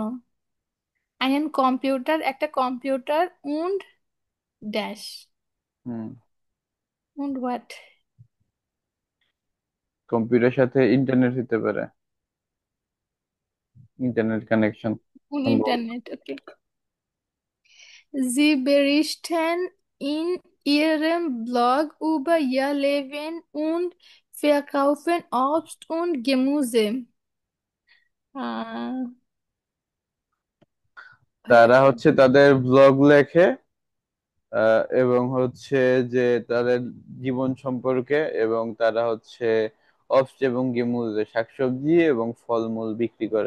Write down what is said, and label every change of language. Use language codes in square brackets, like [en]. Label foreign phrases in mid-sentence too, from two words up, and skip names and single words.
[de] ein Computer, [bn] একটা কম্পিউটার। [de] und das, [bn] হুম। [en] und what? [bn] কম্পিউটার সাথে ইন্টারনেট হতে পারে, [en] internet connection [de] উন্ড [bn] সম্ভবত। ইন্টারনেট, ওকে। [de] Sie berichten in ihrem Blog über ihr Leben und verkaufen Obst und Gemüse. [bn] আহ, ভাইয়া তারা হচ্ছে তাদের ব্লগ লেখে, এবং হচ্ছে যে তাদের জীবন সম্পর্কে, এবং তারা হচ্ছে অবস এবং গেমুজ শাকসবজি এবং ফলমূল বিক্রি করে।